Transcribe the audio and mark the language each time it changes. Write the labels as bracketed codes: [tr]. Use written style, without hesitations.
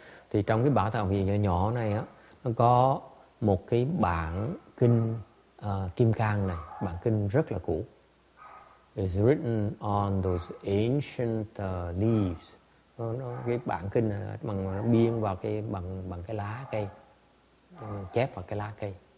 [vi] Thì trong cái bảo tàng Việt nhỏ nhỏ này á, nó có một cái bản kinh Kim Cang này, bản kinh rất là cũ. [en] It's written on those ancient leaves. [vi] Cái bản kinh này nó biên vào bằng cái lá cây, chép vào cái lá cây.